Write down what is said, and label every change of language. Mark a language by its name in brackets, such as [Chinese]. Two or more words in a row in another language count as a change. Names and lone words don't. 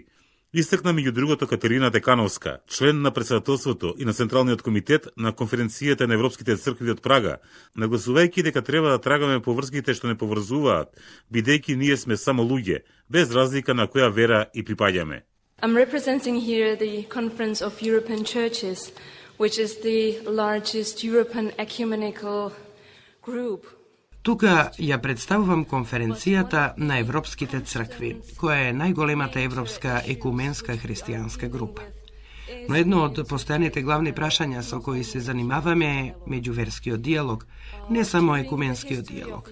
[Macedonian] Истакна меѓу другото Катерина Декановска, член на председателството и на Централниот комитет на Конференцијата на Европските цркви од Прага, нагласувајќи дека треба да трагаме по врските што не поврзуваат, бидејќи ние сме само луѓе, без разлика на која вера и припаѓаме. [English] I'm representing here the Conference of European Churches, which is the largest European ecumenical group. [Macedonian] Тука ја представувам конференцијата на Европските цркви, која е најголемата европска екуменска христијанска група. Но едно од постојаните главни прашања со кои се занимаваме е меѓуверскиот диалог, не само екуменскиот диалог.